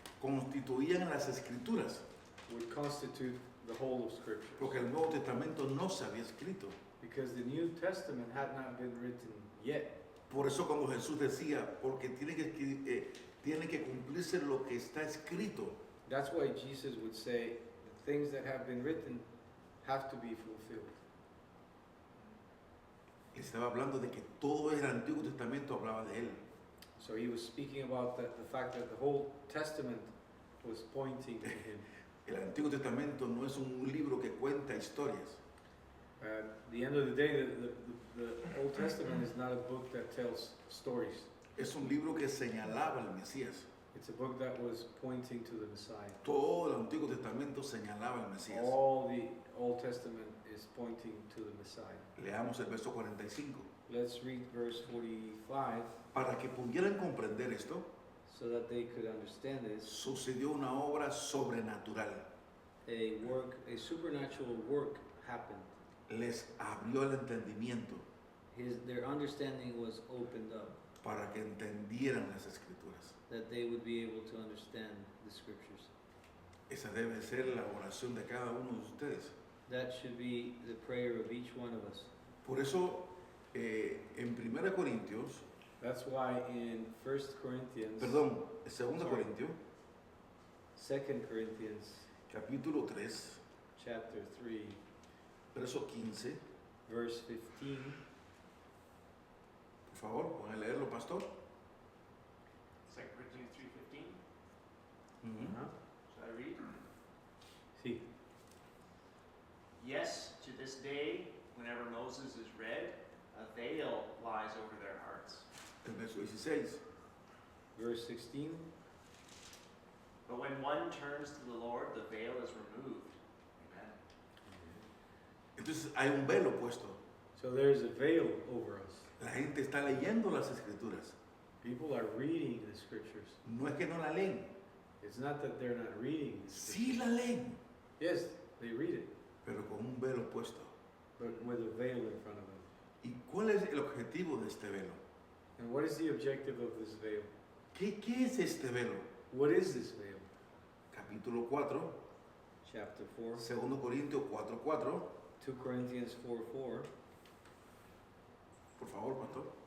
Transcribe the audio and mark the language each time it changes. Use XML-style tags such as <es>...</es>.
<es>constituían las escrituras,</es> <en>would constitute the whole of Scripture.</en> <es>porque el Nuevo Testamento no se había escrito.</es> <en>Because the New Testament had not been written yet.</en> <es>Por eso cuando Jesús decía, porque tiene que cumplirse lo que está escrito,</es> <en>That's why Jesus would say, the things that have been written have to be fulfilled.</en> <es>estaba hablando de que todo el Antiguo Testamento hablaba de él.</es> <en>So he was speaking about the fact that the whole Testament was pointing to him.</en> <es>El Antiguo Testamento no es un libro que cuenta historias.</es> <en>At the end of the day, the Old Testament is not a book that tells stories.</en> <es>Es un libro que señalaba al Mesías.</es> <en>It's a book that was pointing to the Messiah.</en> <es>Todo el Antiguo Testamento señalaba al Mesías.</es> <en>All the Old Testament is pointing to the Messiah.</en> <es>Leamos el verso 45.</es> <en>Let's read verse 45</en> <es>Para que pudieran comprender esto,</es> <en>so that they could understand this.</en> <es>sucedió una obra sobrenatural.</es> <en>A supernatural work happened.</en> <es>Les abrió el entendimiento</es> <en>Their understanding was opened up,</en> <es>para que entendieran las Escrituras.</es> <en>that they would be able to understand the Scriptures.</en> <es>Esa debe ser la oración de cada uno de ustedes.</es> <en>That should be the prayer of each one of us.</en> <es>Por eso, en 1 Corintios,</es> <en>That's why in 1 Corinthians,</en> <es>perdón, 2</es> <en>Sorry.</en> <es>Corintios,</es> <en>2 Corinthians</en> <es>capítulo 3,</es> <en>chapter 3,</en> <es>verso 15,</es> <en>verse 15,</en> <es>por favor, pueden leerlo, pastor.</es> <en>2 Corinthians 3:15. Should I read?</en> <es>sí.</es> <en>Yes, to this day, whenever Moses is read, a veil lies over their hearts.</en> <es>El verso 16,</es> <en>Verse 16, But when one turns to the Lord, the veil is removed. Amen.</en> <es>entonces hay un velo puesto.</es> <en>so there's a veil over us.</en> <es>La gente está leyendo las Escrituras.</es> <en>People are reading the Scriptures.</en> <es>No es que no la leen,</es> <en>It's not that they're not reading the</en> <es>sí</es> <en>Scriptures.</en> <es>la leen,</es> <en>Yes, they read it,</en> <es>pero con un velo puesto.</es> <en>but with a veil in front of them.</en> <es>¿Y cuál es el objetivo de este velo?</es> <en>And what is the objective of this veil?</en> <es>¿Qué es este velo?</es> <en>What is this veil?</en> <es>Capítulo 4,</es> <en>Chapter 4,</en> <es>2 Corintios 4:4.</es> <en>2 Corinthians 4:4.</en> <es>Por favor, pastor.</es>